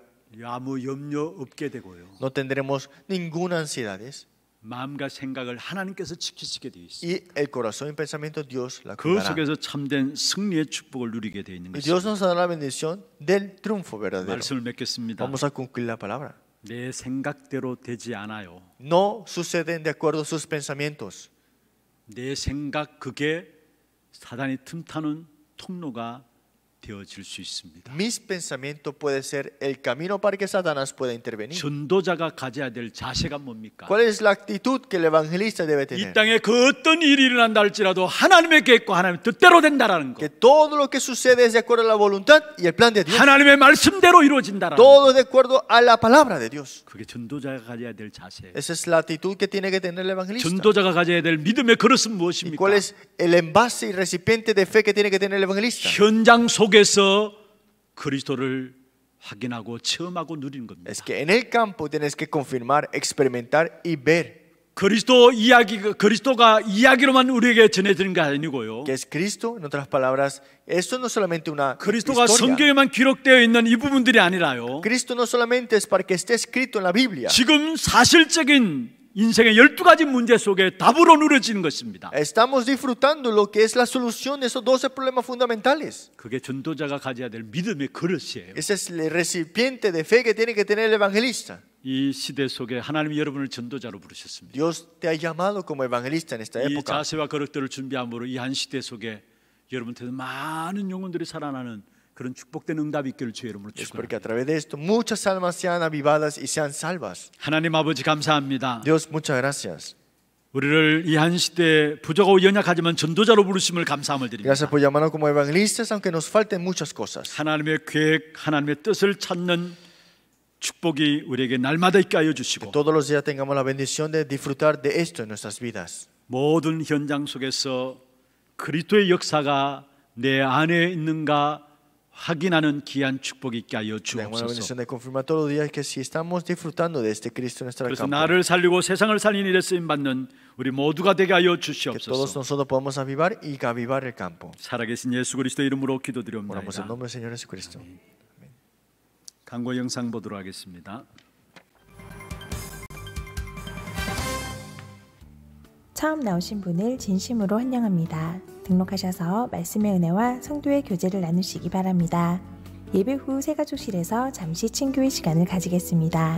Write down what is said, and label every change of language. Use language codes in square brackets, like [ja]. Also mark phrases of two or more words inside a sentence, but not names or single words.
[ko] 아무 염려 없게 되고요. [es] No tendremos ninguna ansiedad. [ko] 마음과 생각을 하나님께서 지키시게 되어 있습니다. [es] Y el corazón y pensamiento Dios la [ko] 그 [es] cuidará. [ko] 속에서 참된 승리의 축복을 누리게 되어 있는 [es] Y Dios [ko] 것입니다. [es] nos dará la bendición del triunfo verdadero. [ko] 말씀을 맺겠습니다. [es] Vamos a concluir la palabra. [ko] 내 생각대로 되지 않아요. [es] No suceden de acuerdo a sus pensamientos. [ko] 내 생각 그게 사단이 틈타는 통로가 되어질 수 있습니다. [es] Mis pensamientos puede ser el camino para que Satanás pueda intervenir. [ko] 전도자가 가져야 될 자세가 뭡니까? [es] ¿Cuál es la actitud que el evangelista debe [ko] 이 [es] tener? [ko] 땅에 그 어떤 일이 일어난다 할지라도 하나님의 계획과 하나님의 뜻대로 된다라는 거. [es] Que todo lo que sucede es de acuerdo a la voluntad y el plan de Dios. [ko] 하나님의 말씀대로 이루어진다라는 거. [es] Todo de acuerdo a la palabra de Dios. [ko] 그게 전도자가 가져야 될 자세. [es] Esa es la actitud que tiene que tener el evangelista. [ko] 전도자가 가져야 될 믿음의 그릇은 [es] ¿Y [ko] 무엇입니까? [es] cuál es el envase y recipiente de fe que tiene que tener el evangelista? [ko] 현장 속에서 그리스도를 확인하고 체험하고 누리는 겁니다. [es] Es que en el campo tienes que confirmar, experimentar y ver [ko] 그리스도 이야기 그리스도가 이야기로만 우리에게 전해지는 게 아니고요. [es] que es Cristo. En otras palabras, esto no es solamente una [ko] 그리스도가 [es] historia. [ko] 성경에만 기록되어 있는 이 부분들이 아니라요. [es] Cristo no solamente es para que esté escrito en la Biblia. [ko] 지금 사실적인 인생의 12가지 문제 속에 답으로 누려지는 것입니다. [es] Estamos disfrutando lo que es la solución de esos 12 problemas fundamentales. [ko] 그게 전도자가 가져야 될 믿음의 그릇이에요. [es] Ese es el recipiente de fe que tiene que tener el evangelista. [ko] 이 시대 속에 하나님이 여러분을 전도자로 부르셨습니다. [es] Dios te ha llamado como evangelista en esta [ko] 이 [es] época. [ko] 자세와 그릇들을 준비함으로 이 한 시대 속에 여러분한테도 많은 영혼들이 살아나는 그런 축복된 응답이 있기를 주의 이름으로 [es] Es porque a [ko] 축원합니다. [es] través de esto muchas almas sean avivadas y sean salvas. [ko] 하나님 아버지 감사합니다. [es] Dios, muchas gracias. [ko] 우리를 이 한 시대에 부족하고 연약하지만 전도자로 부르심을 감사함을 드립니다. [es] Gracias por llamarnos como evangelistas, aunque nos falten muchas cosas. [ko] 하나님의 계획, 하나님의 뜻을 찾는 축복이 우리에게 날마다 있게 하여 주시고 [es] Todos los días tengamos la bendición de disfrutar de esto en nuestras vidas. [ko] 모든 현장 속에서 그리스도의 역사가 내 안에 있는가 확인하는 귀한 축복이 있게 하여 [es] Tenemos la bendición [ko] 주옵소서. [es] de confirmar todos los días que si estamos disfrutando de este Cristo en nuestra [ko] 그래서 [es] campo, [ko] 나를 살리고 세상을 살리는 일에 쓰임 받는 우리 모두가 되게 하여 [es] que todos [ko] 주시옵소서. [es] nosotros podamos avivar y avivar el campo. [ko] 살아계신 예수 그리스도 이름으로 [es] Oramos en [ko] 기도드리옵나이다. [es] nombre del Señor Jesucristo. [ko] 광고 영상 보도록 하겠습니다. 처음 나오신 분을 진심으로 환영합니다. 등록하셔서 말씀의 은혜와 성도의 교제를 나누시기 바랍니다. 예배 후 새가족실에서 잠시 친교의 시간을 가지겠습니다.